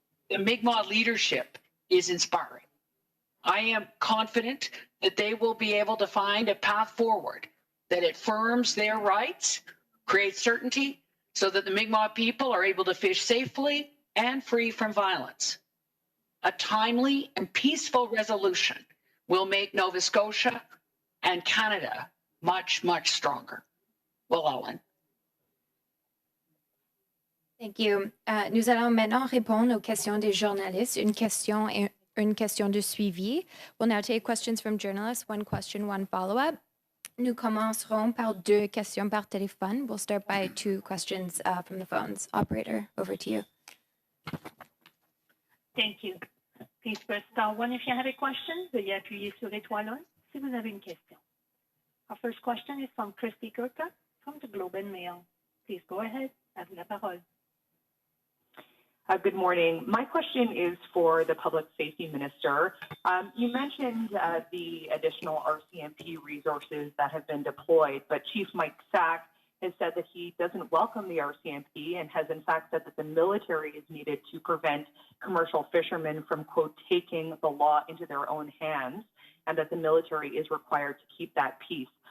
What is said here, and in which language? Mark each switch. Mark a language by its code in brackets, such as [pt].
[en] The Mi'kmaq leadership is inspiring. I am confident that they will be able to find a path forward that affirms their rights, creates certainty, so that the Mi'kmaq people are able to fish safely and free from violence. A timely and peaceful resolution will make Nova Scotia and Canada much, much stronger. Well, Ellen. Thank you. [fr] Nous allons maintenant répondre aux questions des journalistes. Une question de suivi. [en] We'll now take questions from journalists. One question, one follow-up. [fr] Nous commencerons par 2 questions par téléphone. [en] We'll start by 2 questions from the phones. Operator, over to you. Thank you. Please press star 1 if you have a question. [fr] Veuillez appuyer sur l'étoile 1 si vous avez une question. [en] Our first question is from Sipekne'katik from the Globe and Mail. Please go ahead. [fr] À vous la parole. [en] Good morning. My question is for the Public Safety Minister. You mentioned the additional RCMP resources that have been deployed, but Chief Mike Sack has said that he doesn't welcome the RCMP and has in fact said that the military is needed to prevent commercial fishermen from, quote, taking the law into their own hands, and that the military is required to keep that peace.